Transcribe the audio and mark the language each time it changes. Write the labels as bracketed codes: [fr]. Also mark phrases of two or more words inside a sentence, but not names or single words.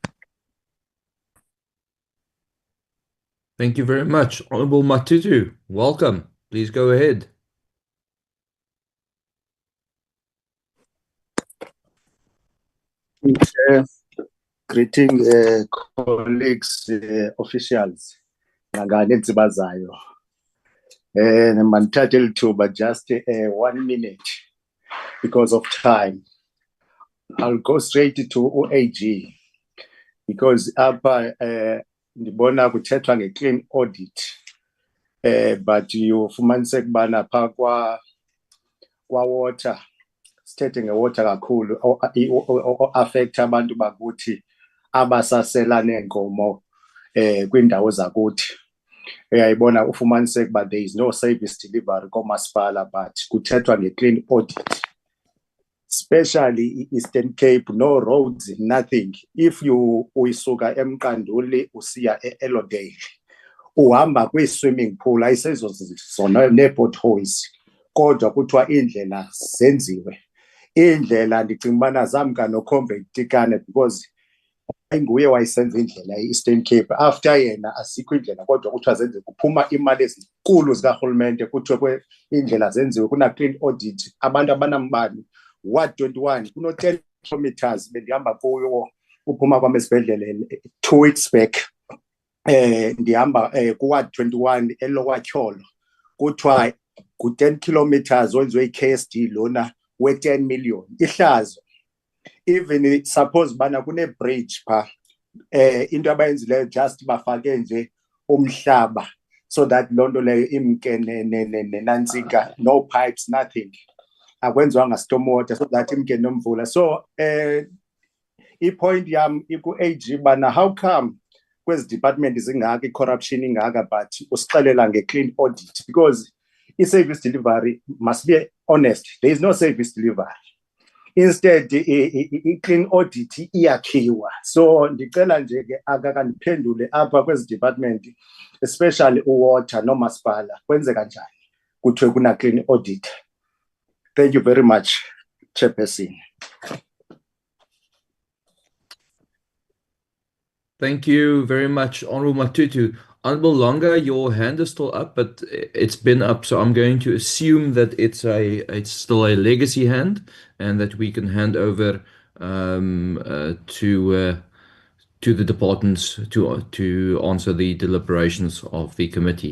[en] Thank you very much. Honorable Matutu, welcome. Please go ahead. Greeting colleagues, officials, [xh] nangane ezibazayo. Mandithathe lithuba [en] just 1 minute because of time. I'll go straight to AG because [xh] apha ndibona kuthethwa nge-clean audit. But ufumaniseke ubana phaa kwa-water, sithethe nge-water kakhulu, o-affect abantu bakuthi abasasela neenkomo kwiindawo zakuthi. Uyayibona ufumaniseke uba [en] there is no service delivery [xh] koomasipala, but kuthethwa nge-clean audit. [en] Especially Eastern Cape, no roads, nothing. If you [xh] uyisuka eMqanduli usiya eElodale, uhamba kwi-swimming pool, ayisezo zona nee-potholes, kodwa kuthiwa iindlela zenziwe. Iindlela ndicinga ubana zamka noComrade Tikane because nguye wayesenza indlela e-Eastern Cape. After yena asikho indlela kodwa kuthiwa zenziwe, kuphuma imali ezinkulu zikarhulumente kuthiwe iindlela zenziwe, kuna-clean audit. Abantu abanambani Ward 21 kuno-10 kilometers bendihamba kuyo uphuma kwam esibhedlele [en] 2 weeks back. [xh] Ndihamba kuWard 21 eLokwatyholo, kuthiwa ku-10 kilometers wenziwe i-KSD lona we-10 million. Ihlazo, [en] even suppose [xh] bana kune-bridge phaa, into abayenzileyo just bafake nje umhlaba [en] so that [xh] loo nto leyo imke nenantsika, [en] no pipes, nothing. [xh] Akwenziwanga stormwater [en] so that [xh] imke nomvula. So i-point yam iku-AG bana [en] how come [xh] kwezi department zingaka i-corruption ingaka but usixelela nge-clean audit, because i-service delivery [en] must be honest, there is no service delivery. [xh] Instead i-clean audit iyakhiwa. So ndicela nje ke akakandiphendule apha kwezi department, especially uwater nomasipala, kwenzeka njani kuthiwe kuna-clean audit. [en] Thank you very much, Chairperson. Thank you very much, Honorable Matutu. Honorable Longa, your hand is still up, but it's been up, so I'm going to assume that it's still a legacy hand, and that we can hand over to the departments to answer the deliberations of the committee.